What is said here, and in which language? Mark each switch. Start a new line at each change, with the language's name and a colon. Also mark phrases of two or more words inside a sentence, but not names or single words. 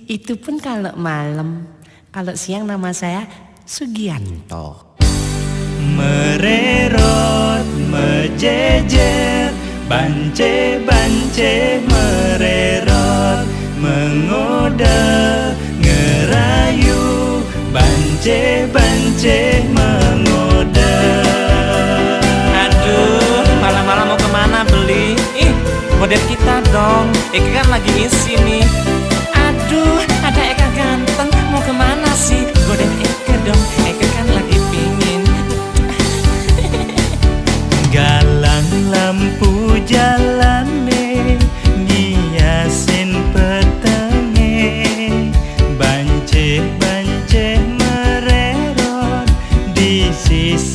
Indonesian: Itu pun kalau malam. Kalau siang nama saya Sugianto.
Balinese: Mererot, mejejer, bance-bance mererot,
Indonesian: mengode, ngerayu,
Balinese: bance-bance mengode.
Indonesian: Aduh, malam-malam mau kemana beli? Ih, model kita dong. Eka kan lagi ngisi nih. Aduh, ada Eka ganteng. Mau kemana sih? Godain Eka dong. Eka kan lagi pingin.
Balinese: Galang lampu jalane, ngiasin petenge, bance-bance mererot,
Indonesian: di sini